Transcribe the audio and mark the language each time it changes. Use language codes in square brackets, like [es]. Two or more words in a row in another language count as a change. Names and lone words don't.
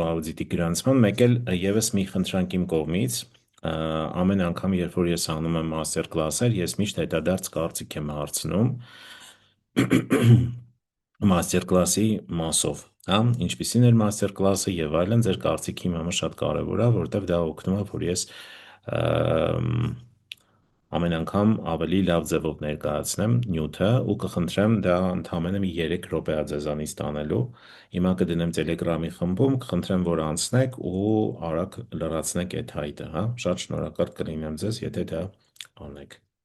[hy] Audit-ի գրանցման, մեկ էլ եւս մի խնդրանք իմ կողմից, ամեն անգամ, երբ որ ես անում եմ [en] master class- [hy] եր, ես միշտ հետադարձ կարծիք եմ հարցնում [en] master class- [hy] ի մասով, հա, ինչպիսին էր [en] master class- [hy] ը եւ այլն, ձեր կարծիքը իմ համար շատ կարեւոր է, որովհետեւ դա օգնում է, որ ես ամեն անգամ ավելի լավ ձևով ներկայացնեմ նյութը ու կխնդրեմ դա ընդամենը մի 3 րոպե է ձեզանից տանելու։ Հիմա կդնեմ Telegram-ի խմբում, կխնդրեմ, որ անցնեք ու արագ լրացնեք այդ հայտը, հա։ Շատ շնորհակալ կլինեմ ձեզ, եթե դա անեք։